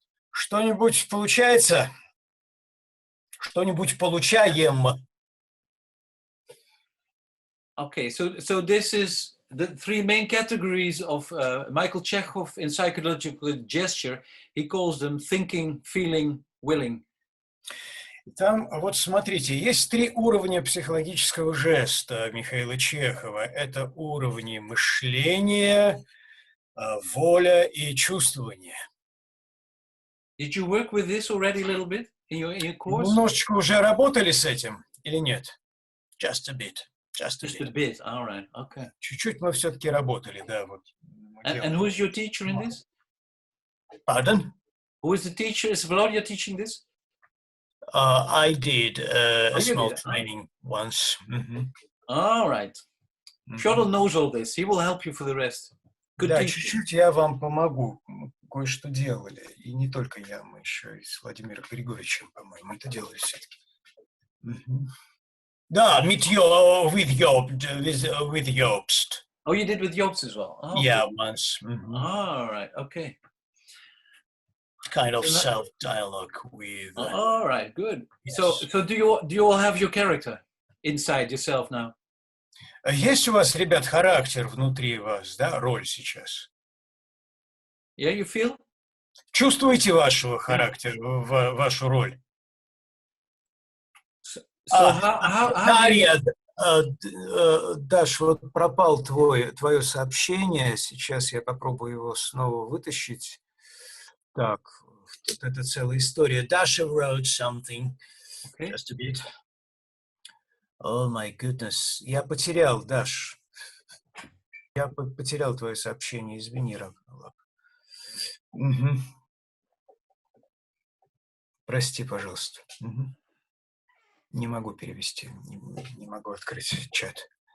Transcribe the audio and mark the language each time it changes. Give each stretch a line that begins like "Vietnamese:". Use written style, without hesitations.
Russian: Что-нибудь получается? Что-нибудь получаем?
English: Okay, so this is the three main categories of Michael Chekhov in psychological gesture. He calls them thinking, feeling, willing.
Russian: Там, вот смотрите, есть 3 уровня психологического жеста Михаила Чехова. Это уровни мышления, воля и чувствование.
English: Did you work with this already a little bit in your course?
Russian: Немножечко уже работали с этим или нет?
English: Just a bit. Just a bit. All right. Okay.
Russian: Чуть-чуть мы все-таки работали, да. Вот.
English: And who is your teacher in this? Pardon? Who is the teacher? Is Volodya teaching this? I did a small training once. All right. Shuttle knows all this. He will help you for the rest. Good
Russian: да,
English: teacher.
Russian: чуть-чуть я вам помогу. Кое-что делали. И не только я, мы еще и с Владимиром Григорьевичем, по-моему, это делали все-таки. Да,
English: with Jobst. Oh, you did with Jobst as well? Oh, yeah, okay. Once. All right, okay. Kind of self-dialogue with... all right, good. Yes. So do you all have your character inside yourself now?
Russian: Есть у вас, ребят, характер внутри вас, да, роль сейчас?
English: Yeah, you feel?
Russian: Чувствуете вашего характера, вашу роль? Дарья, Даш, вот пропал твое сообщение, сейчас я попробую его снова вытащить. Так, вот это целая история.
English: Dasha wrote something, just a bit. Oh my goodness,
Russian: я потерял, Даш. Я потерял твое сообщение, извини, Раб. Прости, пожалуйста. Не могу перевести, не могу открыть чат.